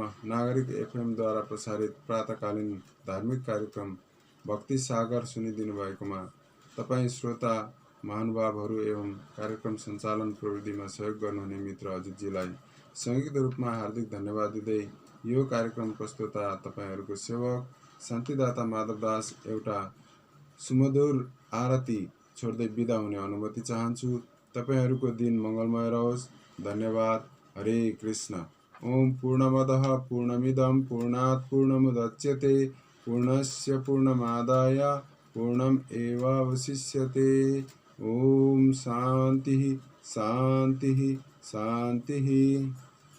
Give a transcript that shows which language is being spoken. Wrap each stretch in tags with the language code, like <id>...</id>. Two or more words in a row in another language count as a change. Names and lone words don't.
<ne>नागरिक एफएमद्वारा प्रसारित प्रातकालीन धार्मिक कार्यक्रम भक्ति सागर सुनिदिनु भएकोमा तपाईँ श्रोता महानुभावहरू एवं कार्यक्रम सञ्चालन प्रविधिमा सहयोग गर्नुहुने मित्र अजितजीलाई संयुक्त रूपमा हार्दिक धन्यवाद दिँदै यो कार्यक्रम प्रस्तुता तपाईँहरूको सेवक शान्तिदाता माधवदास एउटा सुमधुर आरती छोड्दै बिदा हुने अनुमति चाहन्छु। तपाईहरूको दिन मङ्गलमय रहोस्। धन्यवाद। हरे कृष्ण।</ne> <sa>ओम पूर्णमदः पूर्णमिदं पूर्णात् पूर्णमुदच्यते पूर्णस्य पूर्णमादाय पूर्णमेवावशिष्यते। ओम शान्तिः शान्तिः शान्तिः।</sa>